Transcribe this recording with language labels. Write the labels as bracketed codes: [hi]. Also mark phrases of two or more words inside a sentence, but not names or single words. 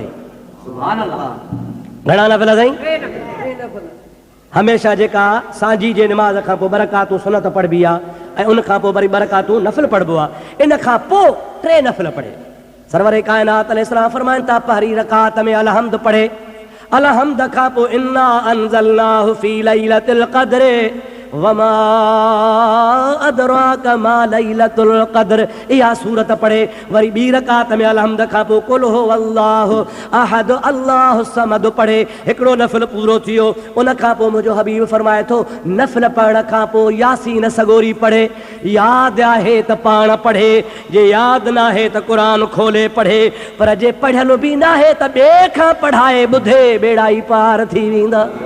[ar] سبحان الله. [sd] घणा नफ़िल साईं? 3 नफ़िल। हमेशह जेका सांझी जे निमाज़ खां पोइ बरकातूं सुन्नत पढ़बी आहे ऐं उन खां पोइ वरी बरकातूं नफ़िल पढ़बो आहे। इन खां पोइ 3 नफ़िल पढ़े। सरवर कायनात अलैहिस्सलाम फरमाइनि था पहिरीं रकात में अलहम्द पढ़े, अलहम्द खां पोइ [ar] إنا أنزلناه في ليلة القدر وما أدراك ما ليلة القدر, [sd] इहा सूरत पढ़े। वरी ॿी रकात में अलहम्द खां पोइ [ar] قل هو الله أحد الله الصمد [sd] पढ़े। हिकिड़ो नफ़िल पूरो थियो। उन खां पोइ मुंहिंजो हबीब फरमाए थो नफ़िल पढ़ण खां पोइ यासीन सगोरी पढ़े। यादि आहे त पाण पढ़े, जे यादि न आहे त क़ुरान खोले पढ़े, पर जे पढ़ियल बि न आहे त ॿिए खां पढ़ाए ॿुधे, बेड़ा ई पार थी वेंदा।